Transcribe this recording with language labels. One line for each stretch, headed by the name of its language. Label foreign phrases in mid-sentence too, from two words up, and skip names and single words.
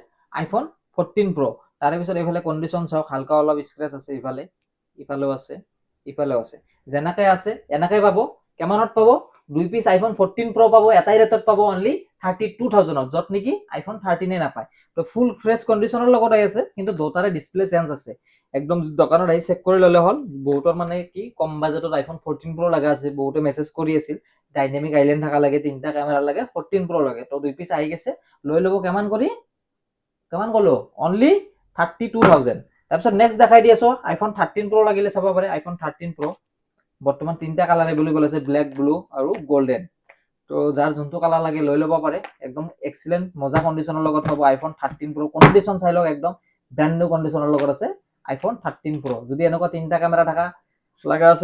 Assamese: iPhone 14 Pro তাৰে পিছত এইফালে কণ্ডিশ্যন চাওক হালকা অলপ স্ক্ৰেচ আছে ইফালেও আছে যেনেকৈ আছে এনেকৈ পাব কেমানত পাব দুই পিস iPhone 14 Pro পাব এটাই ৰেটত পাব অনলি 32000 যত নেকি iPhone 13 এ নাপায় তো
English: full fresh
Assamese: কণ্ডিশ্যনৰ লগত আহি আছে কিন্তু দুটাৰে ডিসপ্লে চেঞ্জ আছে একদম দোকানত আহি চেক কৰি ললে হল বহুতৰ মানে কি কম বাজেটত iPhone 14 Pro লাগা আছে বহুতে মেসেজ কৰি আছিল ডাইনামিক আইল্যান্ড থাকা লাগে তিনটা ক্যামেরা লাগে 14 Pro লাগে তো দুই পিস আহি গেছে লৈ ল'ব কেমান কলো অনলি 32000 তাৰপিছত নেক্সট দেখাই দি আছো iPhone 13 Pro লাগিলে চাব পাৰে iPhone 13 Pro বৰ্তমান তিনটা কালাৰ এভেইলেবল আছে
English: black blue
Assamese: আৰু গোল্ডেন তো যাৰ যোনটো কালাৰ লাগে লৈ ল'ব পাৰে একদম এক্সিলেন্ট মজা কণ্ডিশ্যনৰ লগত পাব iPhone 13 Pro কণ্ডিশ্যন চাই লওক একদম
English: brand new
Assamese: কণ্ডিশ্যনৰ লগত আছে iPhone 13 Pro যদি এনেকুৱা তিনটা ক্যামেৰা থাকা লাগা আছে